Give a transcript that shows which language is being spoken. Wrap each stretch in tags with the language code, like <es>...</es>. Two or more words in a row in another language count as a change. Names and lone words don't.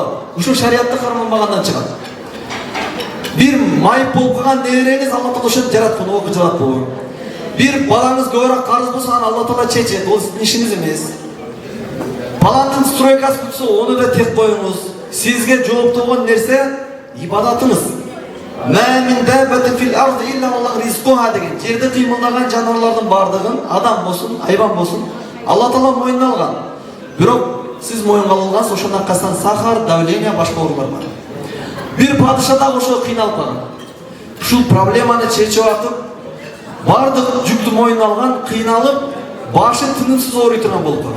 <ky>Ушул шариатты карманбагандан чыгат. Бир майып болуп калган небереңиз Алла Таала ошентип жараткан, о кыжалат болуу. Бир балаңыз көбүрөөк карыз болсо, аны Алла Таала чечет, ол сиздин ишиңиз эмес. Баланын стройкасы бүтсө, ону да тек коюңуз. Sizge жооптуу болгон нерсе ибадатыңыз.</ky> <ar>ما من دابة في الأرض إلا الله رزقها деген.</ar> <ky>Жерде кыймылдаган жануарлардын бардыгын, адам болсун, айбан болсун, Алла Таала мойнуна алган. Бирок сиз моюнга алгансыз, ошонун аркасынан сахар, давление, башка оорулар бар. Бир падыша дагы ошо кыйналып калган. Ушул проблеманы чечип атып, бардык жүктү моюнуна алган, кыйналып, башы тынымсыз ооруй турган болуп калган.</ky>